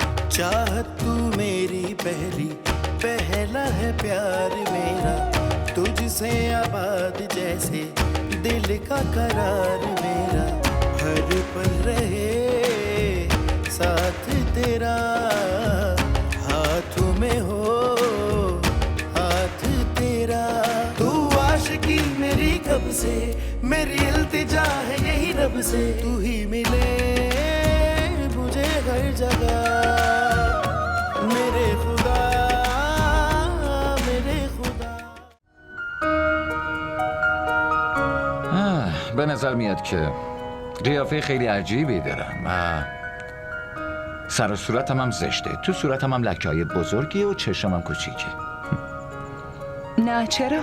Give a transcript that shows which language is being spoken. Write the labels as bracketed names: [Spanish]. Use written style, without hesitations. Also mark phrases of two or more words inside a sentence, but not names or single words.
[Hindi] चाहत तू मेरी पहली, पहला है प्यार मेरा, तुझसे आबाद जैसे दिल का करार मेरा, हर पल रहे साथ तेरा, हाथों में हो हाथ तेरा। तू आशिकी मेरी कब से, मेरी इल्तिजा है यही रब से, तू ही मिले मुझे हर जगह, मेरे खुदा मेरे खुदा. [Persian] به نظر میاد که قیافه خیلی عجیبی دارم و سر و صورتم هم زشته. تو صورتم هم لکه‌های بزرگی و چشمم هم کوچیکه. نه چرا؟